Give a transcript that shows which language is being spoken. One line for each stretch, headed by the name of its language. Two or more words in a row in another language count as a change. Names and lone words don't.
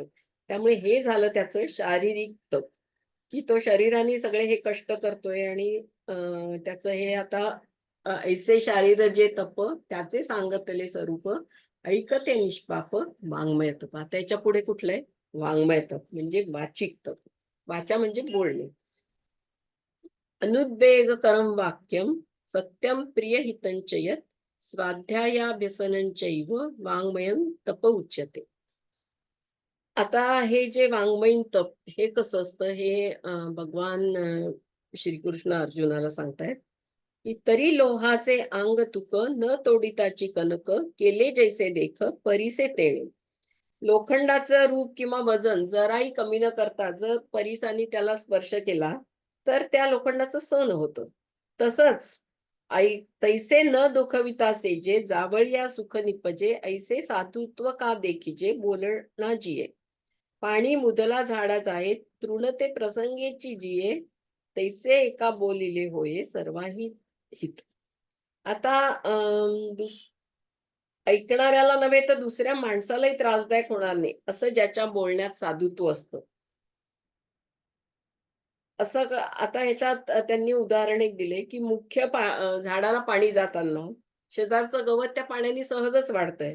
Marathi: त्यामुळे हे झालं त्याचं शारीरिक तप, की तो शरीराने सगळे हे कष्ट करतोय आणि त्याचं हे आता ऐसे शारीर जे तप त्याचे सांगितले स्वरूप ऐकते निष्पाप वाङ्मय तप. आता याच्या पुढे कुठलंय? वाङ्मय तप म्हणजे वाचिक तप. वाचा म्हणजे बोलणे.
Sanskrit: अनुद्वेगकरं वाक्यं सत्यं प्रियहितं च यत् स्वाध्यायाभ्यसनं चैव वाङ्मयं तप उच्यते.
Marathi: आता हे जे वाङ्मयीन तप हे कसं असतं हे भगवान श्रीकृष्ण अर्जुनाला सांगतायत, की "तरी लोहाचे अंग तुक न तोडिताची कणक केले जैसे देख परीसे तेणे." लोखंडाचं रूप किंवा वजन जराही कमी न करता जर परिसाने त्याला स्पर्श केला, तर त्या लोखंडाचं सोनं होतं. तसंच तैसे न दुखवितासे जे जावळिया सुख निपजे, ऐसे साधुत्व का देखिजे बोलणा जिये. पाणी मुदला झाडा जाये, तृणते प्रसंगेची जिये, तैसे एका बोलिले होये सर्वाही हित. आता ऐकणाऱ्याला नव्हे तर दुसऱ्या माणसालाही त्रासदायक होणार नाही, असं ज्याच्या बोलण्यात साधुत्व असतं. असं आता ह्याच्यात त्यांनी उदाहरण एक दिले, की झाडाला पाणी जाताना शेजारचं गवत त्या पाण्याने सहजच वाढतंय.